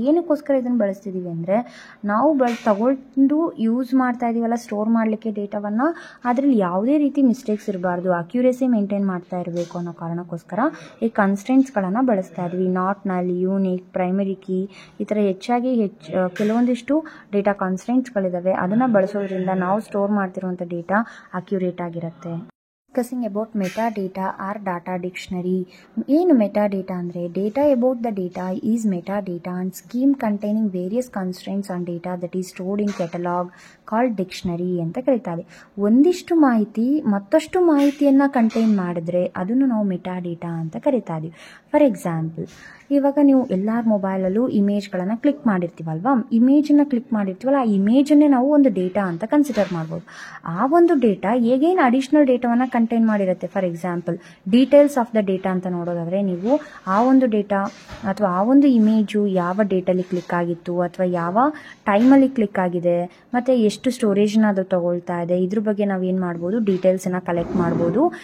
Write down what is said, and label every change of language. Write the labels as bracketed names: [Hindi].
[Kannada] ಏನಕ್ಕೋಸ್ಕರ ಇದನ್ನು ಬಳಸ್ತಿದ್ದೀವಿ ಅಂದರೆ, ನಾವು ತಗೊಂಡು ಯೂಸ್ ಮಾಡ್ತಾ ಇದೀವಲ್ಲ ಸ್ಟೋರ್ ಮಾಡಲಿಕ್ಕೆ ಡೇಟಾವನ್ನು, ಅದರಲ್ಲಿ ಯಾವುದೇ ರೀತಿ ಮಿಸ್ಟೇಕ್ಸ್ ಇರಬಾರ್ದು, ಅಕ್ಯುರಸಿ ಮೇಂಟೈನ್ ಮಾಡ್ತಾ ಇರಬೇಕು ಅನ್ನೋ ಕಾರಣಕ್ಕೋಸ್ಕರ ಈ ಕಾನ್ಸ್ಟ್ರೈಂಟ್ಸ್ಗಳನ್ನು ಬಳಸ್ತಾ ಇದ್ವಿ. ನಾಟ್ ನಲ್, ಯೂನಿಕ್, ಪ್ರೈಮರಿ ಕೀ, ಈ ಥರ ಹೆಚ್ಚಾಗಿ ಕೆಲವೊಂದಿಷ್ಟು ಡೇಟಾ ಕಾನ್ಸ್ಟ್ರೈಂಟ್ಸ್ಗಳಿದ್ದಾವೆ. ಅದನ್ನು ಬಳಸೋದ್ರಿಂದ ನಾವು ಸ್ಟೋರ್ ಮಾಡ್ತಿರುವಂಥ ಡೇಟಾ ಅಕ್ಯುರೇಟ್ ಆಗಿರುತ್ತೆ. [English] Discussing about metadata or data dictionary. [Kannada] ಏನು [English] metadata [Kannada] ಅಂದರೆ, [English] data about the data is metadata and scheme containing various constraints on data that is stored in catalog called dictionary [Kannada] ಅಂತ ಕರೀತಾರೆ. ಒಂದಿಷ್ಟು ಮಾಹಿತಿ ಮತ್ತಷ್ಟು ಮಾಹಿತಿಯನ್ನು ಕಂಟೈನ್ ಮಾಡಿದ್ರೆ ಅದನ್ನು ನಾವು ಮೆಟಾಡೇಟಾ ಅಂತ ಕರೀತಾ ಇದೀವಿ. ಫಾರ್ ಎಕ್ಸಾಂಪಲ್, ಇವಾಗ ನೀವು ಎಲ್ಲರ ಮೊಬೈಲಲ್ಲೂ ಇಮೇಜ್ಗಳನ್ನು ಕ್ಲಿಕ್ ಮಾಡಿರ್ತೀವಲ್ವಾ, ಇಮೇಜನ್ನು ಕ್ಲಿಕ್ ಮಾಡಿರ್ತೀವಲ್ಲ, ಆ ಇಮೇಜನ್ನೇ ನಾವು ಒಂದು ಡೇಟಾ ಅಂತ ಕನ್ಸಿಡರ್ ಮಾಡ್ಬೋದು. ಆ ಒಂದು ಡೇಟಾ ಹೇಗೇನು ಅಡಿಷ್ನಲ್ ಡೇಟಾವನ್ನು contain ಮಾಡಿರುತ್ತೆ. For example, details of the data ಅಂತ ನೋಡೋದಾದರೆ, ನೀವು ಆ ಒಂದು ಡೇಟಾ ಅಥವಾ ಆ ಒಂದು ಇಮೇಜು ಯಾವ ಡೇಟಲ್ಲಿ ಕ್ಲಿಕ್ ಆಗಿತ್ತು ಅಥವಾ ಯಾವ ಟೈಮಲ್ಲಿ ಕ್ಲಿಕ್ ಆಗಿದೆ ಮತ್ತು ಎಷ್ಟು ಸ್ಟೋರೇಜ್ನ ಅದು ತಗೊಳ್ತಾ ಇದೆ, ಇದ್ರ ಬಗ್ಗೆ ನಾವು ಏನು ಮಾಡ್ಬೋದು, ಡೀಟೇಲ್ಸನ್ನು ಕಲೆಕ್ಟ್ ಮಾಡ್ಬೋದು.